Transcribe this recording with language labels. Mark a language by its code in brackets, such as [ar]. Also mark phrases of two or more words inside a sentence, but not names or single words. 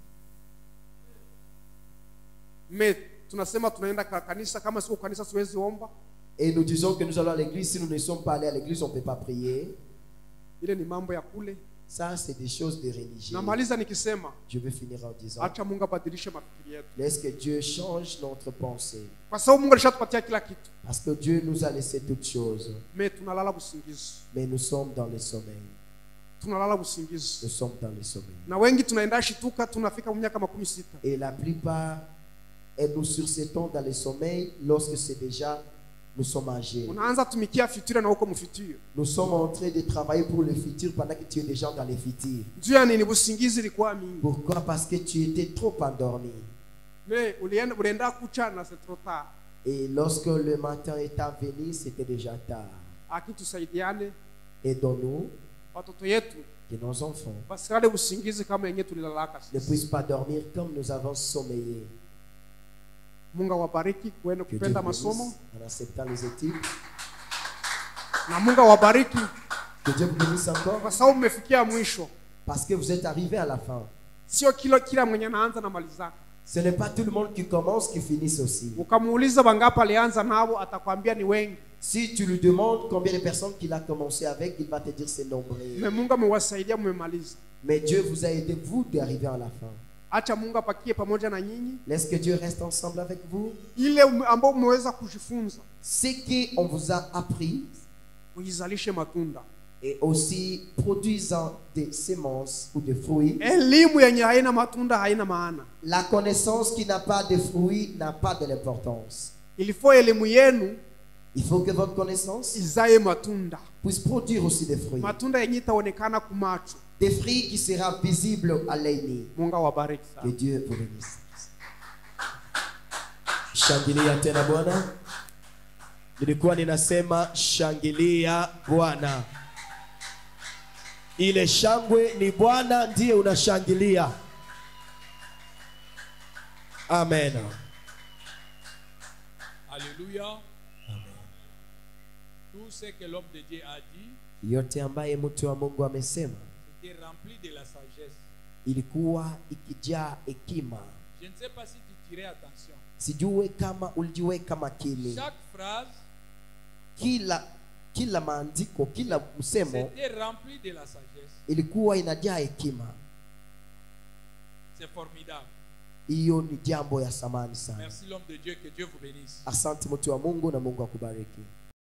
[sw] Mais tunasema tunaenda kanisa, kama sio kanisa siwezi omba. [fr] Et nous disons que nous allons à l'église. Si nous ne sommes pas allés à l'église, on ne peut pas prier. [sw] Ile ni mambo ya kule. [fr] Ça, c'est des choses de religion. [sw] Namaliza nikisema [fr] Je vais finir en disant, [sw] acha Mungu abadilishe mafikiri yetu, [fr] laisse que Dieu change notre pensée. [sw] kwa sababu Mungu alishatupatia kila kitu. [fr] Parce que Dieu nous a laissé toutes choses. [sw] Mais tunalala busingizi, [fr] Mais nous sommes dans le sommeil. [sw] tunalala busingizi, [fr] Nous sommes dans le sommeil. [sw] na wengi tunaenda shituka, tunafika miaka 16. [fr] Et la plupart, et nous sursautons dans le sommeil lorsque c'est déjà, nous sommes âgés. [sw] Unaanza tumikia future na uko mfuture. [fr] Nous sommes en train de travailler pour le futur pendant que tu es déjà dans le futur. [sw] Juu ya nini busingizi ilikuwa mingi? [fr] Pourquoi? Parce que tu étais trop endormi. [sw] Mais ulienda kucha na [fr] c'est trop tard. Et lorsque le matin est venu, c'était déjà tard. [sw] Akitusaidiane [fr] Aidons-nous [sw] watoto yetu [fr] que nos enfants [sw] basilale busingizi kama yenyewe tulilalaka [fr] ne [sw] sisi. [fr] puissent pas dormir comme nous avons sommeillé. [sw] Mungu awabariki kwenda [fr] Que Dieu [sw] kupenda [fr] vous [sw] masomo, [fr] bénisse en acceptant les études. [sw] na Mungu awabariki [fr] Que Dieu vous bénisse encore [sw] kwa sababu mmefikia mwisho. [fr] parce que vous êtes arrivés à la fin. [sw] Sio kila mwenye anaanza na malizaka. [fr] Ce n'est pas tout le monde qui commence qui finisse aussi. [sw] Ukamuuliza bangapi alianza nao, atakwambia ni wengi. [fr] Si tu lui demandes combien de personnes qu'il a commencé avec, il va te dire c'est nombreux. [sw] Mais Mungu amewasaidia mmemaliza. [fr] Mais Dieu vous a aidé, vous, d'arriver à la fin. [sw] Acha Mungu apakie pamoja na nyinyi [fr] Laisse que Dieu reste ensemble avec vous. [sw] ile ambao mmeweza kujifunza, [fr] Ce qu'on vous a appris [sw] muizalishe matunda. [fr] et aussi produisant des semences ou des fruits. [sw] Elimu yenye haina matunda haina maana. [fr] La connaissance qui n'a pas de fruits n'a pas de l'importance. [sw] Ilifo elimu yenu [fr] Il faut que votre connaissance [sw] izae matunda, [fr] puisse produire aussi des fruits. [sw] matunda yenye itaonekana kumacho. [fr] Des fruits qui seront visibles à l'œil nu. [sw] Mungu awabariki [fr] Que [sw] sana. [fr] Dieu vous bénisse. [sw] Shangilia tena Bwana. Nilikuwa ninasema shangilia Bwana. Ile shangwe ni Bwana ndiye unashangilia. Amen. [fr] Alléluia. Tout ce que l'homme de Dieu a dit, [sw] Yote ambaye mtu wa Mungu amesema, [fr] était remplie de la sagesse. [sw] ilikuwa ikijaa hekima. [fr] Je ne sais pas si tu tirais attention. [sw] Sijue kama ulijiweka makini. [fr] Chaque phrase [sw] Kila maandiko, kila msemo [fr] c'était rempli de la sagesse. [sw] ilikuwa inajaa hekima. [fr] C'est formidable. [sw] Hiyo ni jambo ya samani sana. [fr] Merci l'homme de Dieu, que Dieu vous bénisse. [sw] Asante mtu wa Mungu na Mungu akubariki.